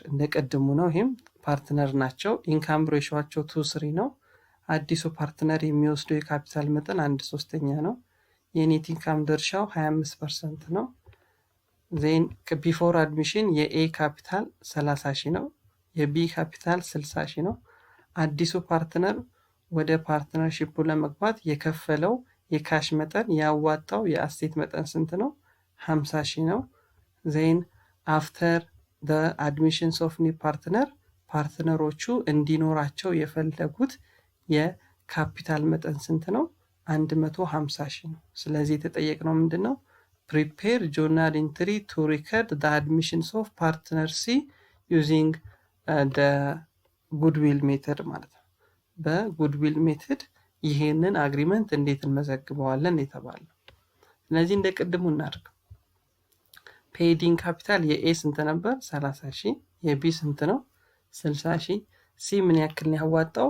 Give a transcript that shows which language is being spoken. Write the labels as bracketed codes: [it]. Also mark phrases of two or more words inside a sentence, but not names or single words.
[am] እንደቀድሙ ነው። ይህም ፓርትነር ናቸው። ኢንካም ሬሾቸው 2:3 ነው። አዲሱ ፓርትነር የሚወስደው የካፒታል መጠን 1/3 ነው። የኔት ኢንካም ድርሻው 25% ነው። [en] then before admission [am] የኤ ካፒታል 30,000 ነው። የቢ ካፒታል 60,000 ነው። አዲሱ ፓርትነር ወደ ፓርትነርሺፑ ለመግባት የከፈለው የካሽ መጠን ያዋጣው የአሴት መጠን ስንት ነው? 50,000 ነው። [en] then after the admissions of new partner [am] ፓርትነሮቹ እንዲኖራቸው የፈለጉት የካፒታል መጠን ስንት ነው? 150,000 ነው። ስለዚህ የተጠየቅነው ምንድን ነው? [en] prepare journal entry to record the admissions of partner C [am] using [en] goodwill method [am] ማለት ነው። በጉድዊል ሜተድ ይሄንን አግሪመንት እንዴት እንመዘግበዋለን የተባለው። ስለዚህ እንደ ቅድሙ እናድርግ። [en] paid-in capital [am] የኤ ስንት ነበር? 30,000። የቢ ስንት ነው? 60,000። ሲ ምን ያክል ነው ያዋጣው?